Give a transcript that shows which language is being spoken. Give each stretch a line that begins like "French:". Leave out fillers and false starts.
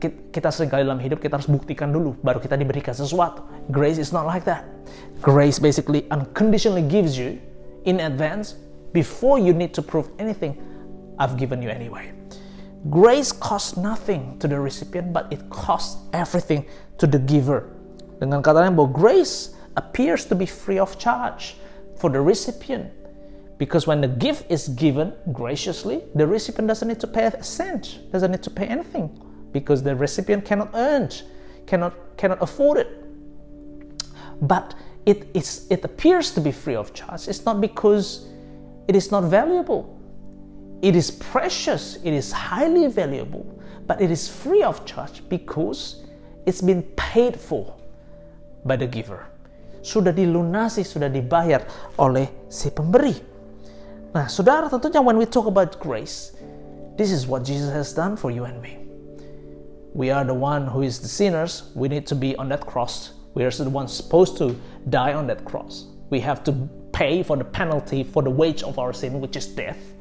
Indonesian: Kita seringkali dalam hidup kita harus buktikan dulu baru kita diberikan sesuatu.
English: Grace is not like that. Grace basically unconditionally gives you in advance before you need to prove anything. I've given you anyway. Grace costs nothing to the recipient, but it costs everything to the giver.
Indonesian: Dengan kata lain, bahwa
English: grace appears to be free of charge for the recipient. Because when the gift is given graciously, the recipient doesn't need to pay a cent, doesn't need to pay anything. Because the recipient cannot earn, cannot afford it. But it appears to be free of charge. It's not because it is not valuable. It is precious, it is highly valuable, but it is free of charge because it's been paid for by the giver.
Indonesian: Sudah dilunasi, sudah dibayar oleh si pemberi. Nah, saudara, tentunya
English: when we talk about grace, this is what Jesus has done for you and me. We are the one who is the sinners. We need to be on that cross. We are the ones supposed to die on that cross. We have to pay for the penalty for the wage of our sin, which is death.